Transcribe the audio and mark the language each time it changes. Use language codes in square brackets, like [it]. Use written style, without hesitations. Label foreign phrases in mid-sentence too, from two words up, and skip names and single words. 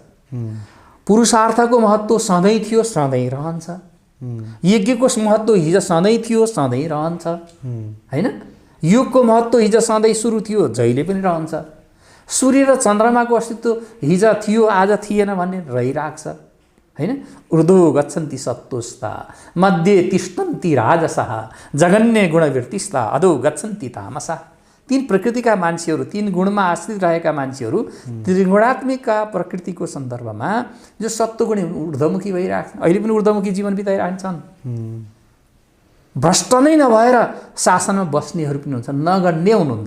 [ne] पुरुषार्थको महत्त्व सधैँ थियो, सधैँ रहन्छ। यज्ञको महत्त्व हिजो सधैँ थियो, सधैँ रहन्छ, होइन? योगको महत्त्व हिजो सधैँ सुरु थियो, जहिले पनि रहन्छ। सूर्य र चन्द्रमाको अस्तित्व हिजो थियो, आज थिएन भन्ने रहिरहेको छ, होइन? [sa] ऊर्ध्व गच्छन्ति सत्तोस्ता मध्ये तिष्ठन्ति राजसः जगन्य गुणवृत्तिस्ता अधो गच्छन्ति तामसः। [ne] तीन प्रकृतिका मान्छेहरू, तीन गुणमा आश्रित रहेका मान्छेहरू त्रिगुणात्मिका प्रकृतिको सन्दर्भमा जो सत्वगुणी ऊर्ध्वमुखी भइरहेको छ, अहिले पनि ऊर्ध्वमुखी जीवन बिताइरहन्छन्। भ्रष्ट नै नभएर शासनमा बस्नेहरू पनि हुन्छन्, नगर्ने हुनुहुन्छ।